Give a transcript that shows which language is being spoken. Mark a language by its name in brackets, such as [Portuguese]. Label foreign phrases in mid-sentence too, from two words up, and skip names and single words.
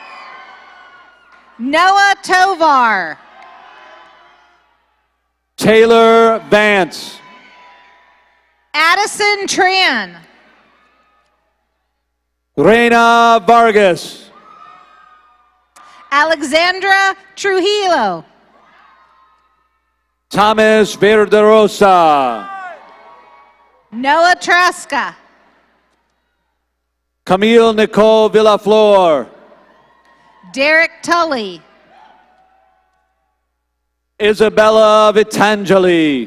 [English] Noah Tovar. Taylor Vance. Addison Tran. Reina Vargas. Alexandra Trujillo. Thomas Verderosa. Noah Traska. Camille Nicole Villaflor. Derek Tully. Isabella Vitangeli.